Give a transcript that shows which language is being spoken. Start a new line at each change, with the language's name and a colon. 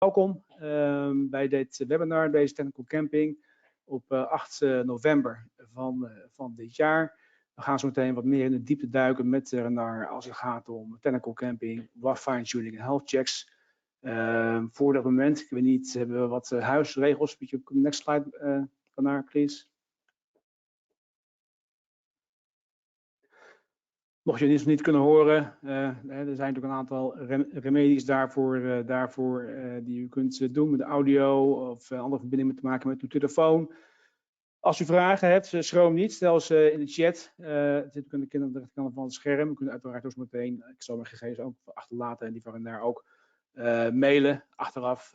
Dutch: welkom bij dit webinar, deze Technical Camping op 8 november van dit jaar. We gaan zo meteen wat meer in de diepte duiken met Renard als het gaat om Technical Camping, WAF Fine Tuning en health checks. Voor dat moment, ik weet niet, hebben we wat huisregels.
English: Next slide, Renard, please.
Dutch: Mocht je het niet kunnen horen, er zijn natuurlijk een aantal remedies daarvoor die u kunt doen met de audio of andere verbindingen te maken met uw telefoon. Als u vragen hebt, schroom niet, stel ze in de chat. Het zit ook aan de rechterkant van het scherm. U kunt uiteraard ook meteen, ik zal mijn gegevens ook achterlaten en die van daar ook mailen achteraf.